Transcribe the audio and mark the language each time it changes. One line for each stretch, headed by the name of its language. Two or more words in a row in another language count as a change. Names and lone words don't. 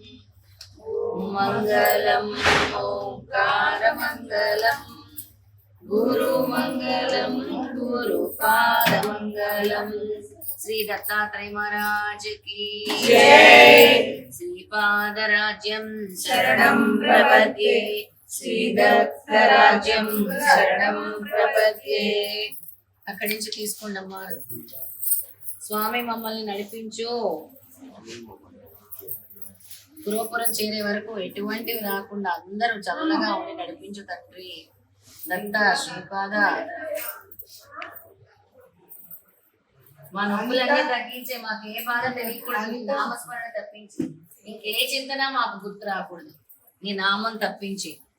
Sanskrit: मङ्गलम् ओङ्कारमङ्गलम् गुरुमङ्गलम् गुरुपादमङ्गलम् श्री दत्तात्रेय
Hindi: महाराज की जय।
Sanskrit: श्रीपादराज्यं शरणं प्रपद्ये श्री दत्तराज्यं शरणं प्रपद्ये।
Telugu: అక్కడి నుంచి తీసుకుండమ్మా. స్వామి మమ్మల్ని నడిపించు. పురోపురం చేరే వరకు ఎటువంటివి రాకుండా అందరూ చల్లగా ఉండి నడిపించు తండ్రి. దత్త శ్రీపాద మా నొప్పులన్నీ తగ్గించే, మాకు ఏ బాధ తెలియకూడదు, నామస్మరణ తప్పించి ఇంకే చింతన మాకు గుర్తు రాకూడదు, నీ నామం తప్పించి.